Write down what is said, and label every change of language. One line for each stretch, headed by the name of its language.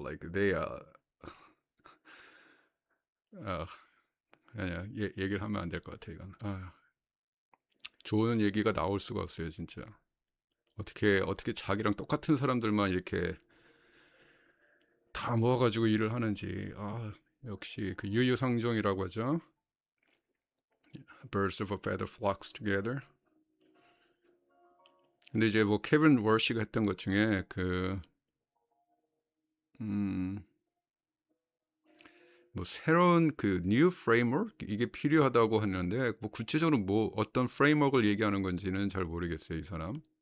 English: Like they
Korean: 아니야 얘기를 하면 안 될 것 같아 이건. 좋은 얘기가 나올 수가 없어요 진짜. 어떻게 자기랑 똑같은 사람들만 이렇게 다 모아가지고 일을 하는지. 역시 그 유유상종이라고 하죠.
English: Birds of a feather flocks together.
Korean: 근데 이제 뭐 케빈 월시가 했던 것 중에 음, 뭐 새로운 그 new framework 이게 필요하다고 하는데 뭐 구체적으로 뭐 어떤 프레임워크를 얘기하는 건지는 잘 모르겠어요, 이 사람.